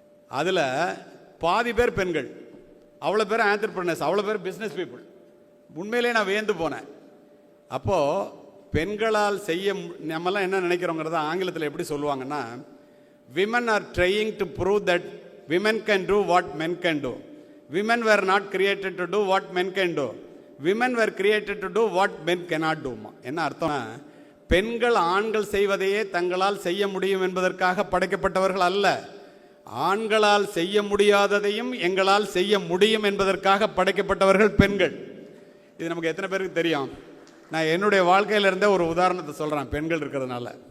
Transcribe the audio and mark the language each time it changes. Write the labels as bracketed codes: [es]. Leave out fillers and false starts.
[ta] அதில் பாதி பேர் பெண்கள், அவ்வளோ பேர் என்டர்பிரினர்ஸ், அவ்வளோ பேர் பிஸ்னஸ் பீப்புள். உண்மையிலே நான் வியந்து போனேன். அப்போது பெண்களால் செய்ய நம்மலாம் என்ன நினைக்கிறோங்கிறத ஆங்கிலத்தில் எப்படி சொல்லுவாங்கன்னா, [en] Women are trying to prove that women can do what men can do. Women were not created to do what men can do. Women were created to do what men cannot do. [ta] என்ன அர்த்தம்னா, பெண்கள் ஆண்கள் செய்வதையே தங்களால் செய்ய முடியும் என்பதற்காக படைக்கப்பட்டவர்கள் அல்ல, ஆண்களால் செய்ய முடியாததையும் எங்களால் செய்ய முடியும் என்பதற்காக படைக்கப்பட்டவர்கள் பெண்கள். இது நமக்கு எத்தனை பேருக்கு தெரியும்? நான் என்னுடைய வாழ்க்கையில் இருந்த ஒரு உதாரணத்தை சொல்கிறேன் பெண்கள் இருக்கிறதுனால.